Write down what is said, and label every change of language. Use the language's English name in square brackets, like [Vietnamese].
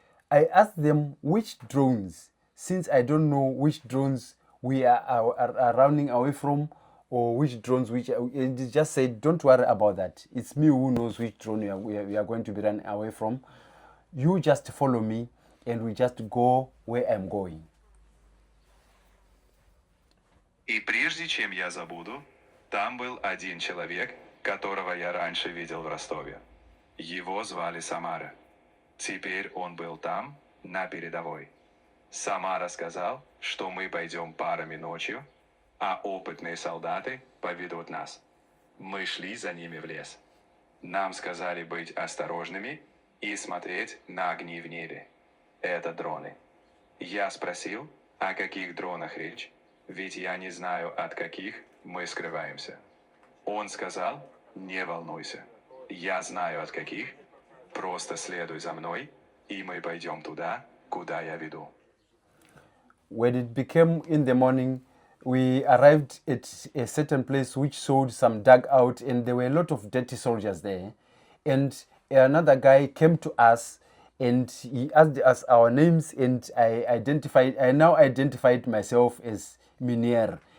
[English] I asked them which drones, since I don't know which drones we are running away from, or which drones they just said, don't worry about that. It's me who knows which drone we are going to be running away from. You just follow me and we just go where I'm going. [Russian] И прежде чем я забуду, там был один человек, которого я раньше видел в Ростове. Его звали Самара. Теперь он был там, на передовой. Самара сказал, что мы пойдем парами ночью, а опытные солдаты поведут нас. Мы шли за ними в лес. Нам сказали быть осторожными и смотреть на огни в небе. Это дроны. Я спросил, о каких дронах речь, ведь я не знаю, от каких мы скрываемся. Он сказал, не волнуйся, я знаю, от каких, просто следуй за мной, и мы пойдем туда, куда я веду. [English] When it became in the morning, we arrived at a certain place which showed some dugout, and there were a lot of dirty soldiers there. And another guy came to us and he asked us our names, and I now identified myself as Minier.